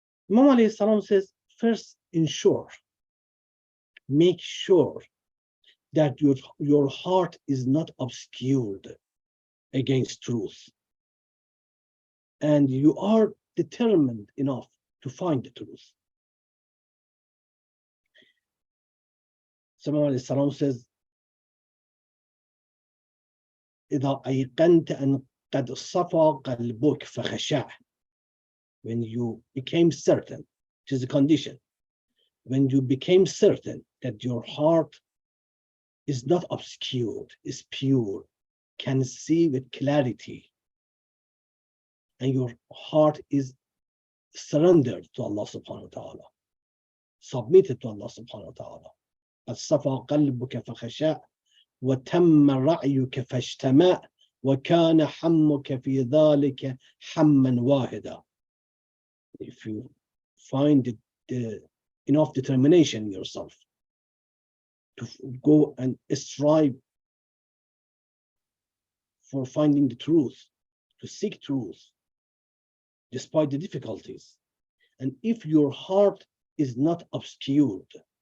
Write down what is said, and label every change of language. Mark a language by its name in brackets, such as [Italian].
[English] Imam Ali says, first ensure, make sure that your heart is not obscured against truth. And you are determined enough to find the truth. So Imam Ali says, [Arabic] إذا أيقنت أن قد صفى قلبك فخشع. [English] When you became certain, which is a condition, when you became certain that your heart is not obscured, is pure, can see with clarity, and your heart is surrendered to Allah subhanahu wa ta'ala, submitted to Allah subhanahu wa ta'ala. [Arabic] قد صفى قلبك فخشع وتم رأيك فاجتمع وكان حمك في ذلك حما واحدا. [English] If you find enough determination in yourself to go and strive for finding the truth, to seek truth, despite the difficulties, and if your heart is not obscured.